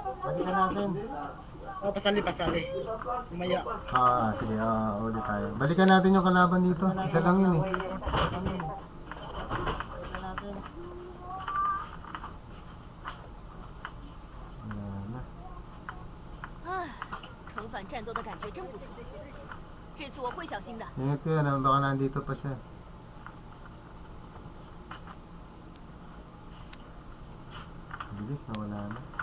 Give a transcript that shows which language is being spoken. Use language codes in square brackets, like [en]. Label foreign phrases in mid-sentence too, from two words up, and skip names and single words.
[tl] Oh, pasali. Umaya. Ah, sige, ulit tayo. Balikan natin yung kalaban dito. Isa lang yun eh. Wala na. [zh] 啊，重返战斗的感觉真不错。这次我会小心的。 [tl] Ingat kayo na baka nandito pa siya. Bilis na wala na.